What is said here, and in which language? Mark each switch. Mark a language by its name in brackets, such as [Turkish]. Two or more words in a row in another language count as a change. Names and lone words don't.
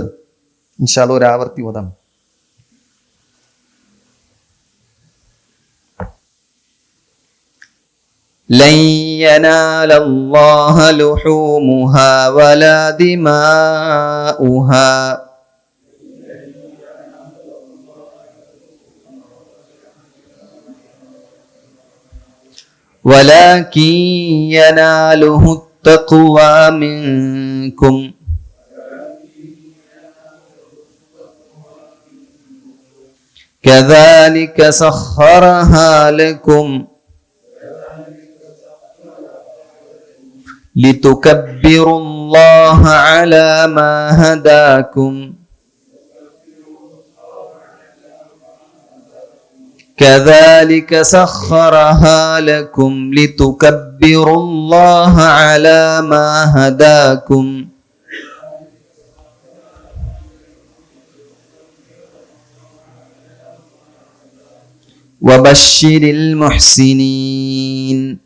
[Arabic] إن شاء الله [Malayalam] ഒരു ആവർത്തി ഓതാം. [Arabic] لن ينال الله لحومها ولا دماؤها ولكن يناله تقوى منكم كذلك سخرها لكم لتكبروا الله على ما هداكم كذلك سخرها لكم لتكبروا الله على ما هداكم وبشر المحسنين.